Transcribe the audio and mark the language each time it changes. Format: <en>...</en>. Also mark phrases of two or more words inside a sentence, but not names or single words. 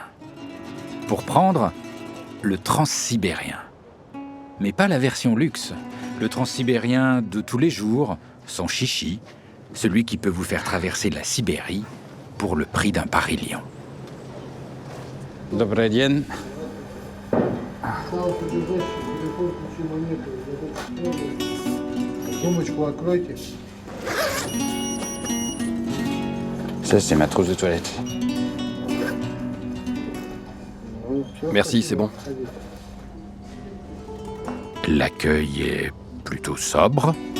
<fr>Pour prendre le Transsibérien. Mais pas la version luxe, le Transsibérien de tous les jours, sans chichi, celui qui peut vous faire traverser la Sibérie pour le prix d'un Paris-Lyon.</fr> <ru>Добрый день. Сумочку откройте.</ru> <fr>Ça, c'est ma trousse de toilette. Merci, c'est bon. L'accueil est plutôt sobre.</fr>